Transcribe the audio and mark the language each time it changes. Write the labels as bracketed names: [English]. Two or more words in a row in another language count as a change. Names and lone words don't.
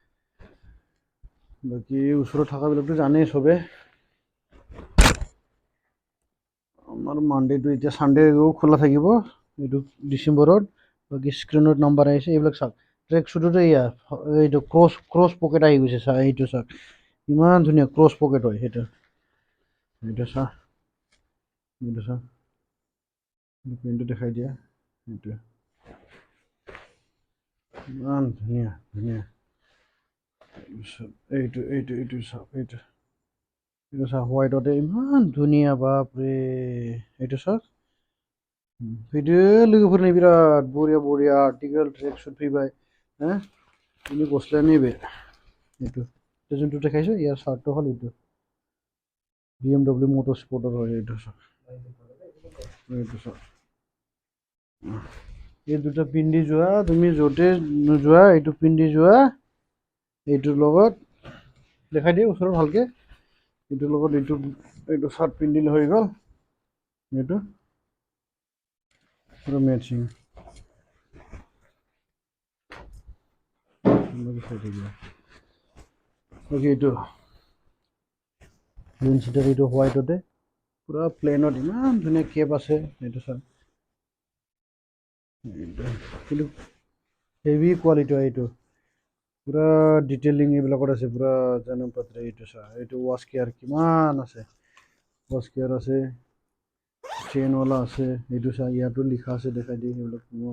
[Assamese] বাকী ওচৰত থকাবিলাকতো জানেই চবে আমাৰ মানডেটো এতিয়া ছানডেও খোলা থাকিব এইটো ডিচেম্বৰত বাকী স্ক্ৰীণত নাম্বাৰ আহিছে এইবিলাক চাওক ট্ৰেক শ্বুটতে এয়া এইটো ক্ৰছ পকেট আহি গৈছে চা এইটো চাওক ইমান ধুনীয়া ক্ৰছ পকেট হয় সেইটো চা পেণ্টটো দেখাই দিয়া এইটো ইমান ধুনীয়া এইটো চাওক এইটো চাওক হোৱাইটতে ইমান ধুনীয়া বাপৰে এইটো চাওক [Bodo] लोगोफोरनि बिराद बरिया आर्टिकेल ट्रेक सुट फैबाय बिनि गस्लाया नैबे [Assamese] এইটো যোনটো দেখাইছো ইয়াৰ চাৰ্টটো হ'ল এইটো BMW মটৰ স্পৰ্টৰ হয় এইটো চাওক এই দুটা পিন্ধি যোৱা তুমি য'তে নোযোৱা এইটো পিন্ধি যোৱা এইটোৰ লগত দেখাই দিয়ে ওচৰত ভালকে এইটোৰ লগত এইটো চাৰ্ট পিন্ধিলে হৈ গ'ল এইটো পুরো ম্যাচিং বাকি এইটো গ্ৰীণ চিটাৰ এইটো হোৱাইটতে পুৰা প্লেনত ইমান ধুনীয়া কেপ আছে এইটো চাওক কিন্তু হেভি কোৱালিটি হয় এইটো পুৰা ডিটেইলিং এইবিলাকত আছে পুৰা জানম পাত্ৰে এইটো চা এইটো ৱাছ কেয়াৰ কিমান আছে ৱাছ কেয়াৰ আছে চেইনৱালা আছে এইটো চা ইয়াতো লিখা আছে দেখাই দিয়ে সেইবিলাক